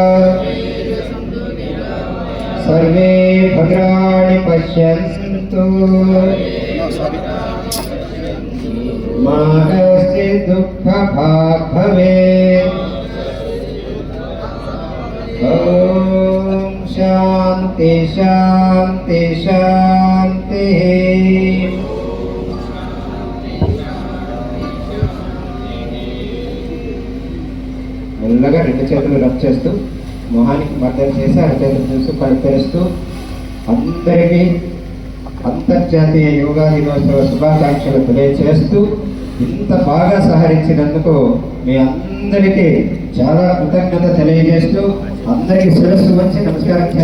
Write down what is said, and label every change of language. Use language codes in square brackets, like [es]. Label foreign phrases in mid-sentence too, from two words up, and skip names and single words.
[sa] सर्वे भद्राणि पश्यन्तु मा कश्चित् दुःखभाग् भवेत्. ॐ शान्ति शान्ति शान्तिः. [te] మెల్లగా రెండు చేతులు రబ్ చేస్తూ మొహానికి మర్దన చేసి అరచేతులు చూస్తూ కళ్ళు తెరుస్తూ అందరికీ అంతర్జాతీయ యోగా దినోత్సవ శుభాకాంక్షలు తెలియజేస్తూ ఇంత బాగా సహకరించినందుకు మీ అందరికీ చాలా కృతజ్ఞత తెలియజేస్తూ అందరికీ శిరస్సు వచ్చి నమస్కారం చేస్తున్నా.